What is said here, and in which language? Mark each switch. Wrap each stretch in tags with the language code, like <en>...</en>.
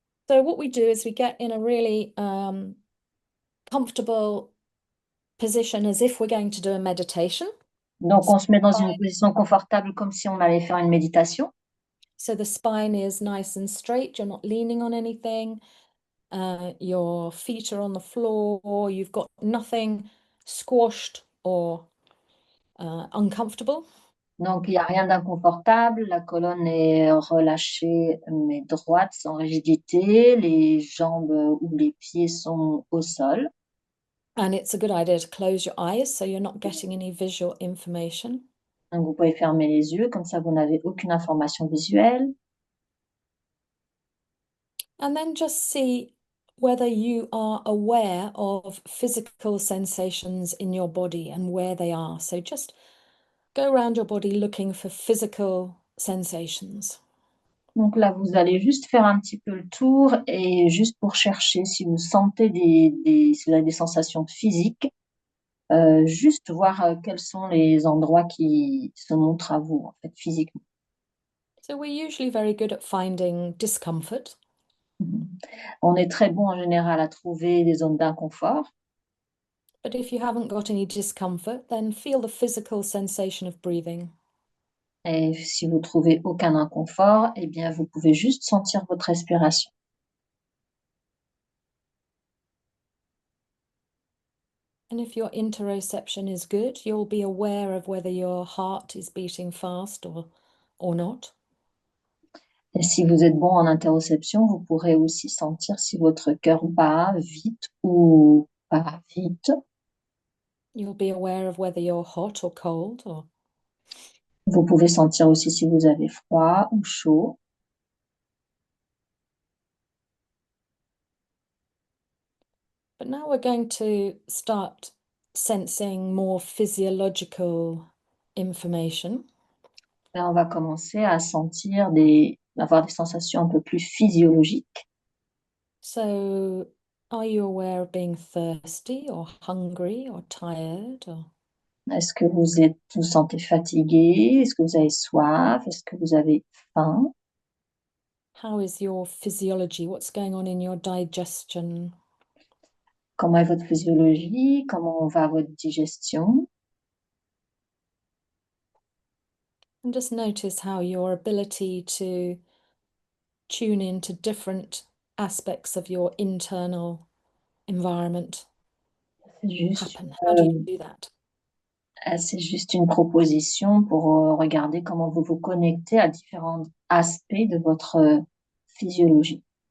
<en>So what we do is we get in a really comfortable position as if we're going to do a meditation.</en> <fr>Donc, on se met dans une position confortable comme si on allait faire une méditation.</fr> <en>So the spine is nice and straight. You're not leaning on anything. Your feet are on the floor. You've got nothing squashed or uncomfortable.</en> <fr>Donc, il n'y a rien d'inconfortable. La colonne est relâchée mais droite, sans rigidité. Les jambes ou les pieds sont au sol.</fr> <en>And it's a good idea to close your eyes so you're not getting any visual information.</en> <fr>Donc, vous pouvez fermer les yeux, comme ça vous n'avez aucune information visuelle.</fr> <en>And then just see whether you are aware of physical sensations in your body and where they are. So just go around your body looking for physical sensations.</en> <fr>Donc là, vous allez juste faire un petit peu le tour et juste pour chercher si vous sentez si vous avez des sensations physiques, juste voir quels sont les endroits qui se montrent à vous, en fait, physiquement.</fr> <en>So we're usually very good at finding discomfort. Mhm.</en> <fr>On est très bon en général à trouver des zones d'inconfort.</fr> <en>But if you haven't got any discomfort, then feel the physical sensation of breathing.</en> <fr>Et si vous trouvez aucun inconfort, eh bien, vous pouvez juste sentir votre respiration.</fr> <en>And if your interoception is good, you'll be aware of whether your heart is beating fast or not.</en> <fr>Et si vous êtes bon en interoception, vous pourrez aussi sentir si votre cœur bat vite ou pas vite.</fr> <en>You'll be aware of whether you're hot or cold or</en> <fr>Vous pouvez sentir aussi si vous avez froid ou chaud.</fr> <en>But now we're going to start sensing more physiological information.</en> <fr>Là, on va commencer à avoir des sensations un peu plus physiologiques.</fr> <en>So, are you aware of being thirsty or hungry or tired or</en> <fr>Est-ce que vous sentez fatigué? Est-ce que vous avez soif? Est-ce que vous avez faim?</fr> <en>how is your physiology? What's going on in your digestion?</en> <fr>Comment est votre physiologie? Comment va votre digestion?</fr> <en>And just notice how your ability to tune into different aspects of your internal environment happen. How do you do that?</en> <fr>C'est juste une proposition pour regarder comment vous vous connectez à différents aspects de votre physiologie.</fr>